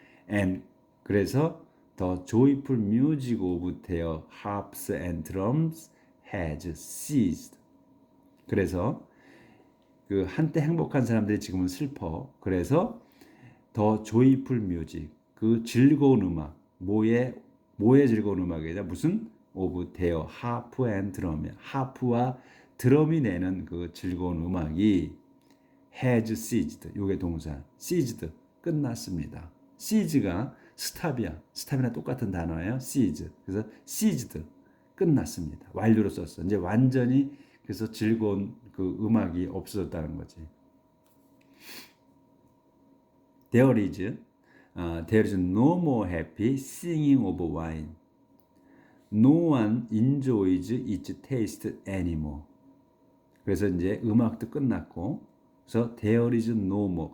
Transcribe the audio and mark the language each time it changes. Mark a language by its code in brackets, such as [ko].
[en] And [ko] 그래서 [en] the joyful music of their harps and drums has ceased. [ko] 그래서 그 한때 행복한 사람들이 지금은 슬퍼. 그래서 [en] 더 조이풀 뮤직 [ko] 그 즐거운 음악 뭐의 즐거운 음악이냐 무슨 [en] 오브 데어 하프 앤 드럼 [ko] 하프와 드럼이 내는 그 즐거운 음악이 [en] has ceased [ko] 요게 동사 ceased 끝났습니다. cease가 스탑이나 똑같은 단어예요. cease 그래서 ceased 끝났습니다. 완료로 썼어. 이제 완전히 그래서 즐거운 그 음악이 없어졌다는 거지. [en] There is no more happy singing of wine. No one enjoys its taste anymore. [ko] 그래서 이제 음악도 끝났고, 그래서 [en] there is no more.